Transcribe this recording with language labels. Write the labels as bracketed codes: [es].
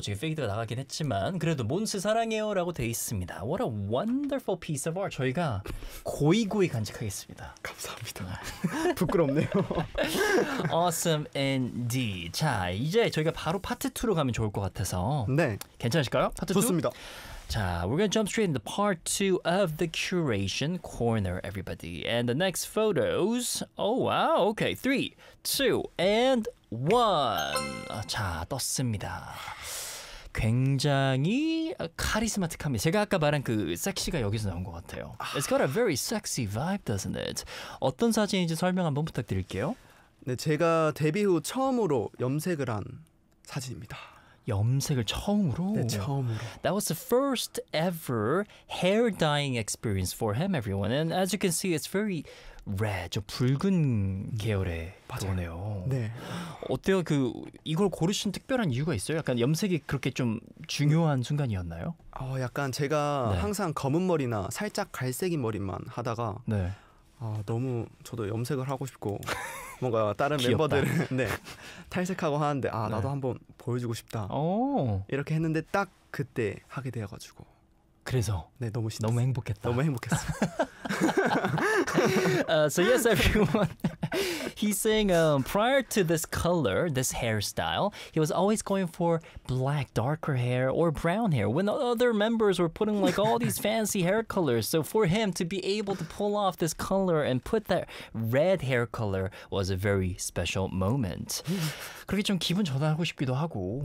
[ko] 지금 페이드가 나가긴 했지만, 그래도 몬스 사랑해요 라고 돼 있습니다. [en] What a wonderful piece of art. [ko] 저희가 고이고이 간직하겠습니다. 감사합니다. 부끄럽네요. [en] Awesome indeed. [ko] 자, 이제 저희가 바로 파트 2로 가면 좋을 것 같아서. 네. 괜찮으실까요? 파트 좋습니다. 2? [en] 자, we're going to jump straight into part 2 of the curation corner, everybody. And the next photos. Oh, wow. Okay. 3, 2, and 1. [ko] 자, 떴습니다. 굉장히 카리스마틱합니다. 제가 아까 말한 그 섹시가 여기서 나온 것 같아요. [en] It's got a very sexy vibe, doesn't it? [ko] 어떤 사진인지 설명 한번 부탁드릴게요. 네, 제가 데뷔 후 처음으로 염색을 한 사진입니다. 염색을 처음으로? 네, 처음으로. [en] That was the first ever hair dyeing experience for him, everyone. And as you can see, it's very red, 좀 붉은 계열의 도네요. [ko] 네. 어때요? 그 이걸 고르신 특별한 이유가 있어요? 약간 염색이 그렇게 좀 중요한 순간이었나요? 약간 제가 네. 항상 검은 머리나 살짝 갈색인 머리만 하다가 네. 너무 저도 염색을 하고 싶고 뭔가 다른 멤버들은 네, 탈색하고 하는데 나도 네. 한번 보여주고 싶다 이렇게 했는데 딱 그때 하게 되어가지고 그래서 네 너무 신났어. 너무 행복했다 너무 행복했어. [en] So yes, everyone. He's saying prior to this color, this hairstyle, he was always going for black, darker hair or brown hair when other members were putting like all these fancy hair colors. So for him to be able to pull off this color and put that red hair color was a very special moment. [ko] 그렇게 좀 기분 전환하고 싶기도 하고.